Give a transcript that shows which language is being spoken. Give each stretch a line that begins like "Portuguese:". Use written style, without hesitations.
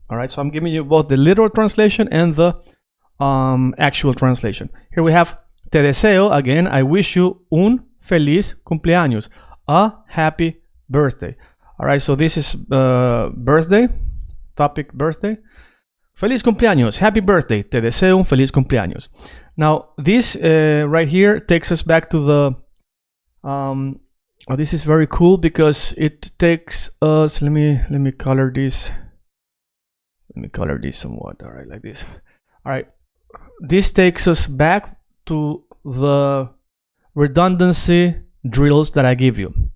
English: All right, so I'm giving you both the literal translation and the actual translation. Here we have
Spanish: te deseo,
English: again, I wish you
Spanish: un feliz cumpleaños,
English: a happy birthday. All right, so this is birthday, topic birthday.
Spanish: Feliz cumpleaños,
English: happy birthday,
Spanish: te deseo un feliz cumpleaños.
English: Now, this right here takes us back to the, this is very cool because it takes us, let me color this. Let me color this somewhat, all right, like this. All right. This takes us back to the redundancy drills that I give you.